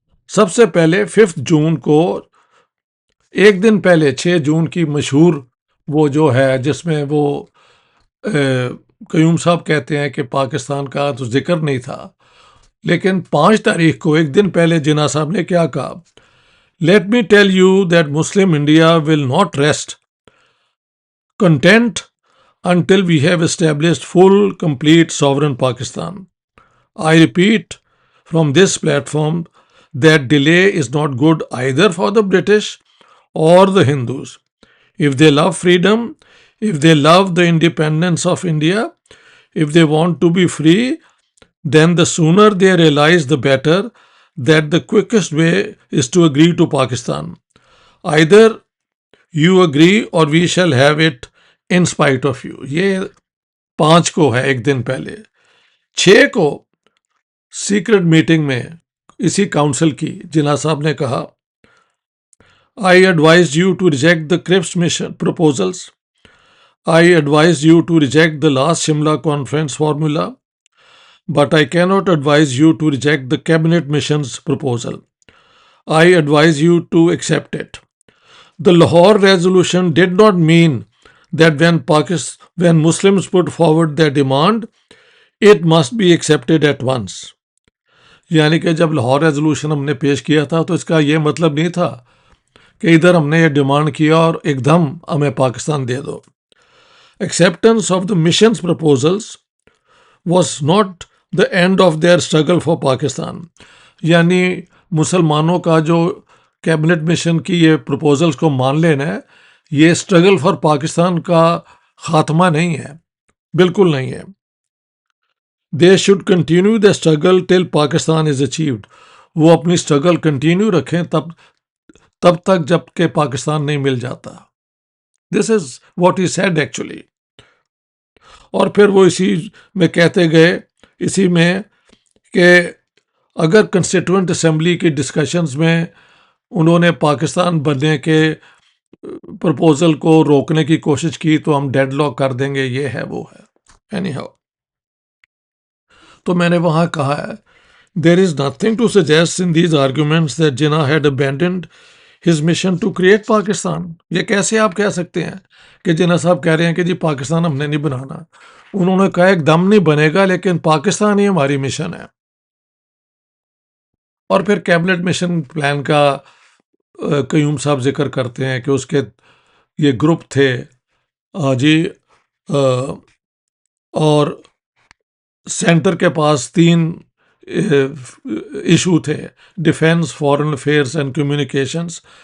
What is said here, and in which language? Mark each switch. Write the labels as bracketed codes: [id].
[ur] سب سے پہلے 5 جون کو، ایک دن پہلے 6 جون کی مشہور وہ جو ہے جس میں وہ قیوم صاحب کہتے ہیں کہ پاکستان کا تو ذکر نہیں تھا، لیکن 5 تاریخ کو ایک دن پہلے جناح صاحب نے کیا کہا، [en] Let me tell you that Muslim India will not rest content until we have established full, complete sovereign Pakistan. I repeat from this platform that delay is not good either for the British or the Hindus. If they love freedom, if they love the independence of India, if they want to be free, then the sooner they realize the better that the quickest way is to agree to Pakistan. Either you agree or we shall have it in spite of you. [ur] یہ 5 کو ہے ایک دن پہلے. 6 کو secret meeting میں اسی council کی جناح صاحب نے کہا [en] I advised you to reject the Cripps mission proposals. I advised you to reject the last Shimla conference formula, but I cannot advise you to reject the cabinet mission's proposal. I advise you to accept it. The Lahore resolution did not mean that when Muslims put forward their demand, it must be accepted at once. [ur] یعنی کہ جب Lahore resolution ہم نے پیش کیا تھا تو اس کا یہ مطلب نہیں تھا کہ ادھر ہم نے یہ ڈیمانڈ کیا اور ایک دم ہمیں پاکستان دے دو. [en] Acceptance of the mission's proposals was not the end of their struggle for Pakistan. [ur] یعنی مسلمانوں کا جو کیبنٹ مشن کی یہ پروپوزلز کو مان لینا ہے، یہ اسٹرگل فار پاکستان کا خاتمہ نہیں ہے، بالکل نہیں ہے. [en] They should continue the struggle till Pakistan is achieved. [ur] وہ اپنی اسٹرگل کنٹینیو رکھیں تب تک جب کہ پاکستان نہیں مل جاتا. [en] This is what he said actually. [ur] اور پھر وہ اسی میں کہتے گئے، اسی میں کہ اگر کنسٹیٹوئنٹ اسمبلی کی ڈسکشنز میں انہوں نے پاکستان بننے کے پرپوزل کو روکنے کی کوشش کی تو ہم ڈیڈ لاک کر دیں گے، یہ ہے وہ ہے. اینی ہاؤ، تو میں نے وہاں کہا ہے [en] there is nothing to suggest in these arguments that Jinnah had abandoned his mission to create Pakistan. [ur] یہ کیسے آپ کہہ سکتے ہیں کہ جناح صاحب کہہ رہے ہیں کہ جی پاکستان ہم نے نہیں بنانا؟ انہوں نے کہا ایک دم نہیں بنے گا، لیکن پاکستان ہی ہماری مشن ہے. اور پھر کیبنٹ مشن پلان کا قیوم صاحب ذکر کرتے ہیں کہ اس کے یہ گروپ تھے جی، اور سینٹر کے پاس 3 ایشو تھے، defence, foreign affairs and communications.